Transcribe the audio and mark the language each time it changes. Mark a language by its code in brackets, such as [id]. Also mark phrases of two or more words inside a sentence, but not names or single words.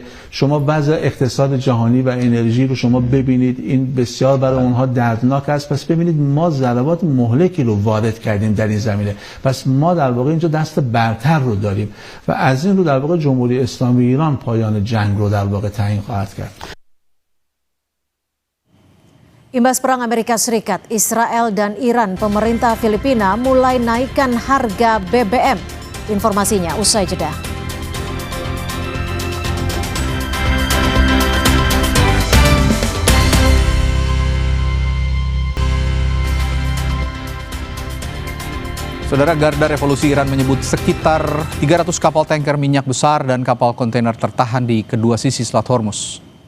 [fa] شما وضع اقتصاد جهانی و انرژی رو شما ببینید، این بسیار برای اونها دردناک است. پس ببینید ما ضربات مهلکی رو وارد کردیم در این زمینه. پس ما در واقع اینجا دست برتر رو داریم و از این رو در واقع جمهوری اسلامی ایران پایان جنگ رو در واقع تعیین خواهد کرد. [id] Imbas perang Amerika Serikat, Israel dan Iran, pemerintah Filipina mulai naikkan harga BBM. Informasinya usai jeda. Saudara, Garda Revolusi Iran menyebut sekitar 300 kapal tanker minyak besar dan kapal kontainer tertahan di kedua sisi Selat Hormuz.